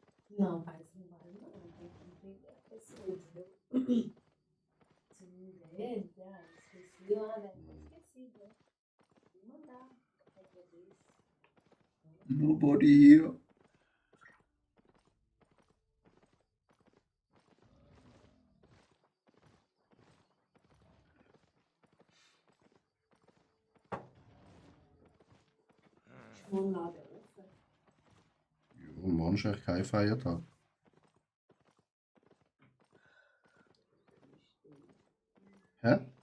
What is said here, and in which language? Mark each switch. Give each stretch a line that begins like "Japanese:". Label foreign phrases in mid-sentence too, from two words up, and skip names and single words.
Portuguese: Não, parece que não vale não. Tem que entender a pessoa, entendeu? Se não entende, esqueci, esqueci, né? Vou mandar qualquer vez.
English: Nobody here.
Portuguese: Mandar dessa.
German: Ja, morgen ist eigentlich kein Feiertag. Hä?